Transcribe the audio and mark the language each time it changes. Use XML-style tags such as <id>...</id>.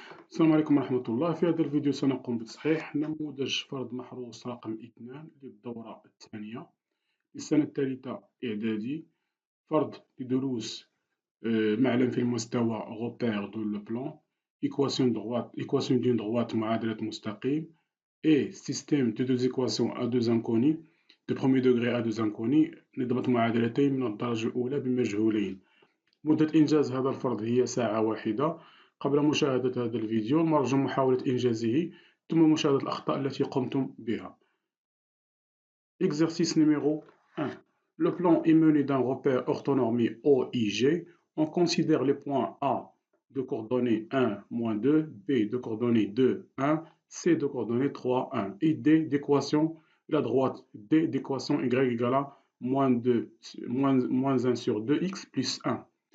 <ar>السلام عليكم ورحمة الله. في هذا الفيديو سنقوم بتصحيح نموذج فرض محروس رقم 2 للدورة الثانية للسنة الثالثة إعدادي. فرض لدروس معلم في المستوى</ar> <fr>غوبير دو لو بلان équation d'une droite</fr> <ar>معادلة مستقيم</ar> <fr>et système de deux équations à deux inconnus de premier degré à deux inconnus</fr> <ar>نضبط معادلتين من الدرجة الأولى بمجهولين. مدة إنجاز هذا الفرض هي ساعة واحدة. قبل مشاهدة هذا الفيديو نرجو محاولة إنجازه ثم مشاهدة الأخطاء التي قمتم بها.</ar> <fr>Exercice numéro 1. Le plan est mené d'un repère orthonormé OIG. On considère les points A de coordonnées 1, moins 2, B de coordonnées 2, 1, C de coordonnées 3, 1 et D d'équation, la droite D d'équation Y égale à moins 1 sur 2x plus 1.</fr>